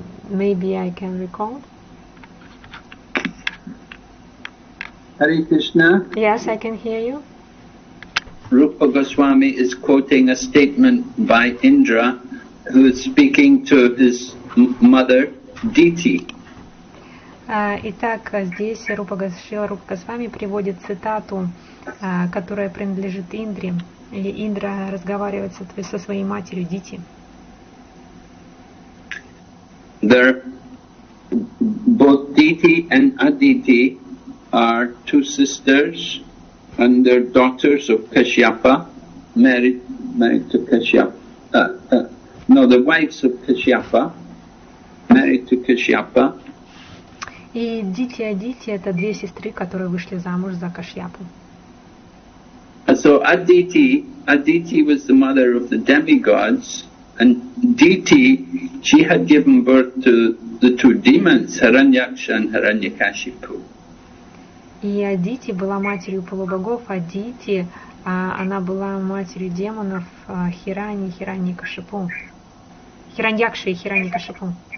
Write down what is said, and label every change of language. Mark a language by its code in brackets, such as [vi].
[en] Maybe I can recall. Hare Krishna? Yes, I can hear you. Rupa Goswami is quoting a statement by Indra, who is speaking to his mother, Diti. [ru] Итак, здесь Рупа Госвами приводит цитату, которая принадлежит Индре. И Индра разговаривает со своей матерью Дити. [en] Both Diti and Aditi are two sisters, and they're daughters of Kashyapa, married to Kashyapa. The wives of Kashyapa, married to Kashyapa. [ru] И Дити и Адити — это две сестры, которые вышли замуж за Кашьяпу. [en] So Aditi was the mother of the demigods, and Diti, she had given birth to the two demons, Hiranyaksha and Hiranyakashipu. [ru] И Адити была матерью полубогов, а Дити, она была матерью демонов Хирани, Хираньякашипу. Хираньякши и Хираньякашипу.